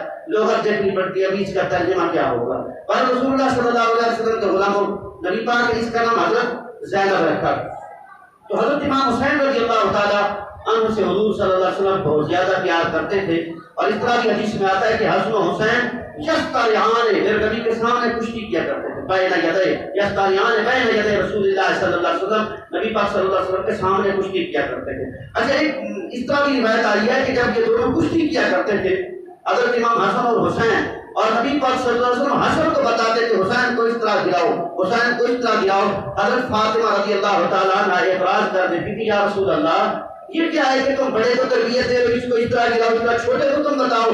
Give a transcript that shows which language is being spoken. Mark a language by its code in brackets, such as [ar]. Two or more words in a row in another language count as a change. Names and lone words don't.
[ur] لغت دیکھنی پڑتی ہے ابھی اس کا ترجمہ کیا ہوگا. پر [ar] رسول اللہ صلی اللہ علیہ وسلم [ur] کے غلاموں نبی پاک نے اس کا نام حضرت زینب رکھا. تو حضرت امام حسین [ar] رضی اللہ تعالیٰ عنہ [ur] سے حضور [ar] صلی اللہ علیہ وسلم [ur] بہت زیادہ پیار کرتے تھے. اور اس طرح کی حدیث میں آتا ہے کہ حسن و حسین یستاریان, میرے نبی کے سامنے کشتی کیا کرتے تھے. [ar] بین یدے یستاریان, بین یدے رسول اللہ صلی اللہ علیہ وسلم, [ur] نبی پاک [ar] صلی اللہ علیہ وسلم [ur] کے سامنے کشتی کیا کرتے تھے. اچھا ایک اس طرح کی روایت آئی ہے کہ جب یہ دونوں کشتی کیا کرتے تھے حضرت امام حسن اور حسین, اور نبی پاک [ar] صلی اللہ علیہ وسلم [ur] حسن کو بتاتے کہ حسین کو اس طرح گراؤ, حسین کو اس طرح گراؤ. حضرت فاطمہ [ar] رضی اللہ تعالیٰ عنہ [ur] اعتراض کر دیتی تھی, [ar] یا رسول اللہ [ur] یہ کیا ہے کہ تم بڑے کو تربیت دے رہے ہو, اس کو اس طرح گراؤ, اس طرح چھوٹے کو تم بتاؤ.